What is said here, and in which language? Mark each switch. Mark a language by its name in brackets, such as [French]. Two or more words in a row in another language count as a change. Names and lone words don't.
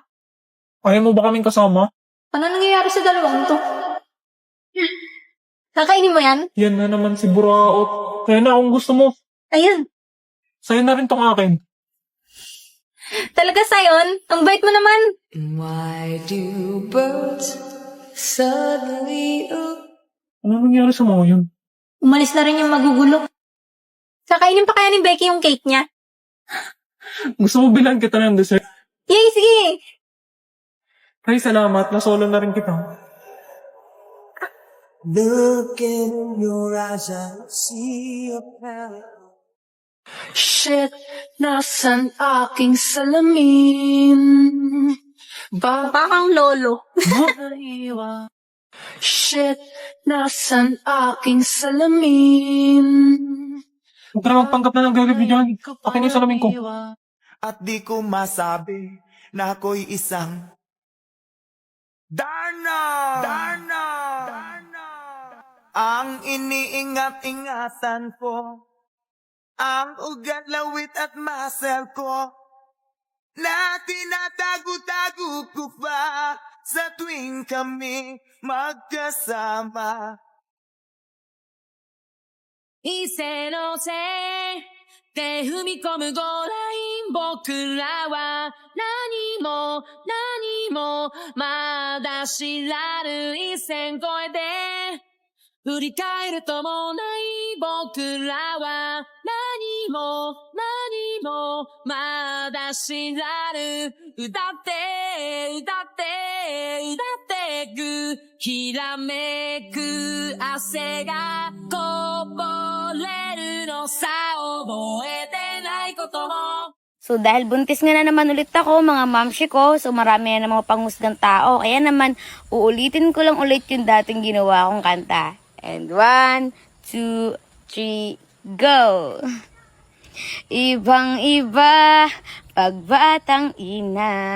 [Filipino] Ayaw mo ba kaming kasama? Ano nangyayari sa dalawang to? Kakainin mo yan? Yan na naman si Buraot. Kaya na kung gusto mo. Ayun. Sa'yo na rin tong akin. Talaga, Sion? Ang bait mo naman. [English] Why do birds suddenly [Filipino] Ano nangyari sa mga yun? Umalis na rin yung magugulo. Kakainin pa kaya ni Becky yung cake niya? Gusto mo bilang kita ng dessert? Yay, sige! Ay, salamat. Nasolo na rin kita. [English] Looking in your eyes, I see a path. [Filipino] Shit, nasan aking salamin? Mukha kang lolo. Naiwan. Shit, nasan aking salamin? Huwag ka na magpanggap na ng gagawin dyan. Akin yung salamin ko. At di ko masabi na ako'y isang Darna! Darna! Darna! Ang iniingat-ingatan ko, ang ugat, lawit at muscle ko, na tinatago-tago ko pa sa tuwing kami magkasama. [Japanese] 一斉のせいで踏み込むゴーライン僕らは何もまだ知らぬ一線越えて振り返るともない僕らは何もまだ知らぬ歌ってくひらめく汗がこぼれるのさ覚えてないことも [Filipino] So dahil buntis nga na naman ulit ako, mga mamshi ko, so marami na mga panghusgang tao. Kaya naman, uulitin ko lang ulit yung dating ginawa kong kanta. [English] And 1, 2, 3, go! [Filipino] Ibang-iba, pagbatang ina.